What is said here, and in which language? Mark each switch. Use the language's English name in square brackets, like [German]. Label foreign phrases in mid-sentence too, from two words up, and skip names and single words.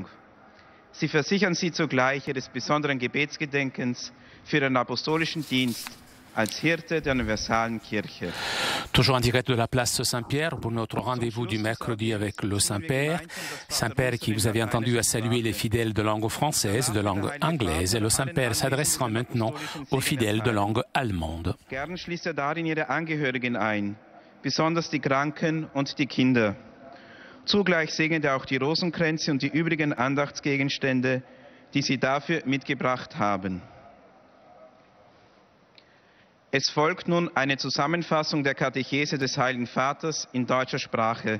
[German] Sie versichern Sie zugleich Ihres besonderen Gebetsgedenkens für Ihren apostolischen Dienst als Hirte der universalen Kirche. [French] Toujours en direct de la place Saint-Pierre pour notre rendez-vous du mercredi avec le Saint-Père. Saint-Père qui, vous avez entendu, a salué les fidèles de langue française, de langue anglaise. Et le Saint-Père s'adressera maintenant aux fidèles de langue allemande. [German] Gern schließt er darin ihre Angehörigen ein, besonders die Kranken und die Kinder. Zugleich segnet er auch die Rosenkränze und die übrigen Andachtsgegenstände, die sie dafür mitgebracht haben. Es folgt nun eine Zusammenfassung der Katechese des Heiligen Vaters in deutscher Sprache.